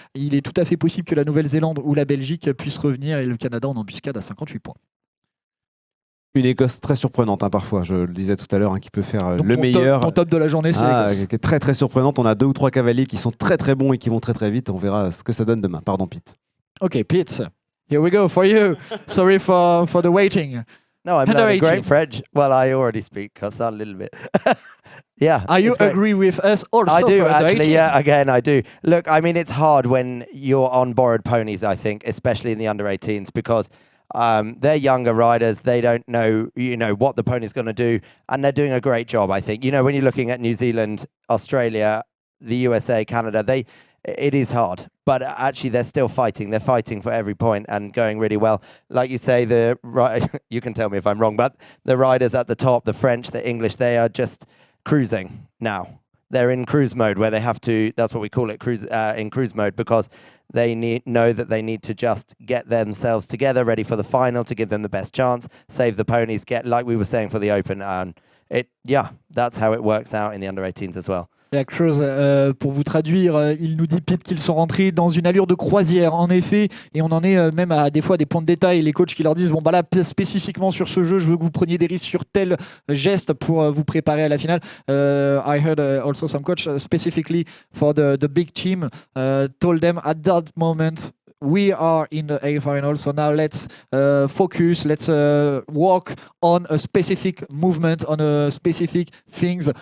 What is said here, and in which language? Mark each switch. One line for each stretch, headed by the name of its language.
French: Il est tout à fait possible que la Nouvelle-Zélande ou la Belgique puissent revenir et le Canada en embuscade à 58 points. Une Écosse très surprenante parfois, je le disais tout à l'heure, qui peut faire Donc le meilleur. Ton top de la journée, c'est l'Écosse. Qui est très très surprenante. On a 2 ou 3 cavaliers qui sont très très bons et qui vont très très vite. On verra ce que ça donne demain. Pardon Pete.
English: Ok, Pete, here we go for you. Sorry for the waiting. No, I'm learning great French. Well, I already speak a little bit. Yeah. Are you agree with us also? I do, for actually. Yeah, again, I do. Look, I mean, it's hard when you're on borrowed ponies, I think, especially in the under-18s, because they're younger riders. They don't know, what the pony's going to do, and they're doing a great job, I think. When you're looking at New Zealand, Australia, the USA, Canada, it is hard, but actually they're still fighting. They're fighting for every point and going really well. Like you say, you can tell me if I'm wrong, but the riders at the top, the French, the English, they are just cruising now. They're in cruise mode where they have to, that's what we call it, in cruise mode, because they know that they need to just get themselves together, ready for the final, to give them the best chance, save the ponies, get, like we were saying for the Open, and that's how it works out in the under-18s as well.
French: Cruise, pour vous traduire, il nous dit Pete qu'ils sont rentrés dans une allure de croisière, en effet, et on en est même à des fois des points de détail. Les coachs qui leur disent là spécifiquement sur ce jeu, je veux que vous preniez des risques sur tel geste pour vous préparer à la finale.
English: I heard also some coach specifically for the big team told them at that moment we are in the A final, so now let's focus, let's work on a specific movement, on a specific things.